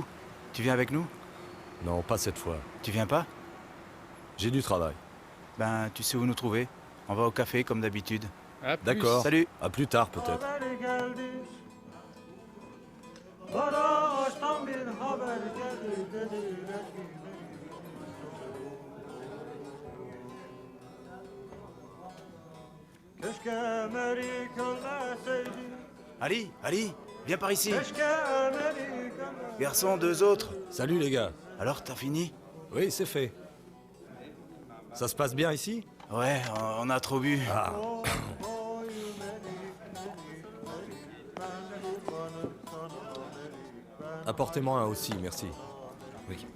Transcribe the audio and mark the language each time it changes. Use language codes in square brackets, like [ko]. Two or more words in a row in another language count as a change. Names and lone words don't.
[fr] Tu viens avec nous? Non, pas cette fois. Tu viens pas? J'ai du travail. Ben, tu sais où nous trouver. On va au café comme d'habitude. D'accord. Salut. À plus tard, peut-être. [tr] Haberi geldi. Maraş'tan bir haber geldi dediler ki keşke Meri kölmeseydi. [fr] Ali, Ali, viens par ici. [tr] Keşke Meri kölmeseydi. [fr] Garçon, deux autres. Salut les gars. Alors, t'as fini? Oui, c'est fait. Ça se passe bien ici? Ouais, on a trop bu. Ah, apportez-moi un aussi, merci. Oui.